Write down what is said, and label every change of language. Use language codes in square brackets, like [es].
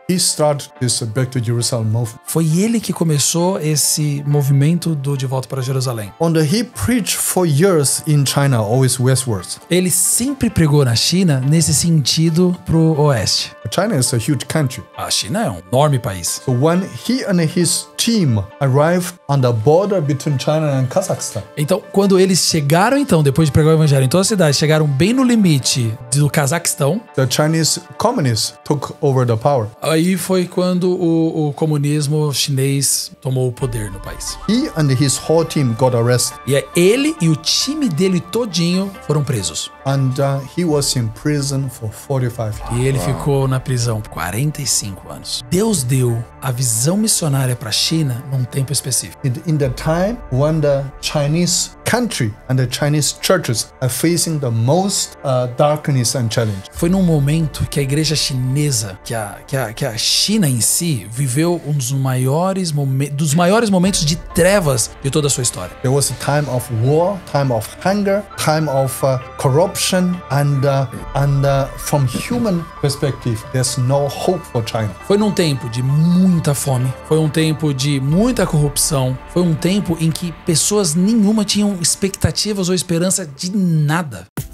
[en] He started this Back to Jerusalem movement. [pt] Foi ele que começou esse movimento do De Volta para Jerusalém. [en] And he preached for years in China, always westwards. [pt] Ele sempre pregou na China nesse sentido pro oeste. [en] China is a huge country. [pt] A China é um enorme país. [en] So when he and his team arrived on the border between China and Kazakhstan, [pt] Então, quando eles chegaram, depois de pregar o evangelho em toda a cidade, chegaram bem no limite do Cazaquistão, [en] the Chinese communists took over the power. [pt] aí foi quando o comunismo chinês tomou o poder no país. [en] He and his whole team got arrested, [pt] E ele e o time dele todinho foram presos. [en] and he was in prison for 45 years. [pt] E ele ficou na prisão por 45 anos. Deus deu a visão missionária para a China num tempo específico. [en] In the time when the Chinese country and the Chinese churches are facing the most darkness and challenge. [pt] Foi num momento que a igreja chinesa, que a China em si, viveu um dos maiores momentos de trevas de toda a sua história. [en] There was a time of war, time of hunger, time of corruption, and from human perspective, there's no hope for China. [pt] Foi num tempo de muita fome, foi um tempo de muita corrupção, foi um tempo em que pessoas nenhuma tinham expectativas ou esperança de nada.